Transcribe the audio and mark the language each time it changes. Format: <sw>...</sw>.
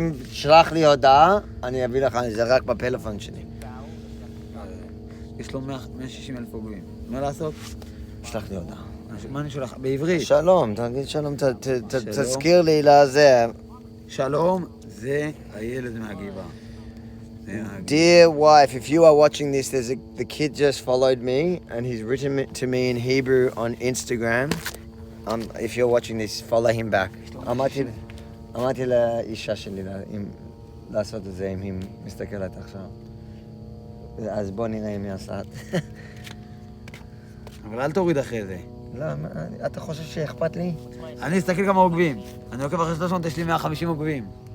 <he>שלח לי הודעה, אני אביא לך, זה רק בפלאפון שלי. יש לו 160,000 עוקבים. מה לעשות? שלח לי הודעה. מה אני שולח? בעברית. שלום, תגיד שלום, תזכיר לי לזה. שלום, זה הילד מהגבעה.</he> <en>Dear wife, if you are watching this, the kid just followed me and he's written to me in Hebrew on Instagram. If you're watching this, follow him back.</en> <he>אמרתי לאישה שלי לעשות את זה אם היא מסתכלת עכשיו. אז בוא נראה אם היא עושה. אבל אל תוריד אחרי זה. לא, אתה חושב שאכפת לי? אני אסתכל כמה עוקבים. אני עוקב אחרי 300, יש לי 150 עוקבים.</he>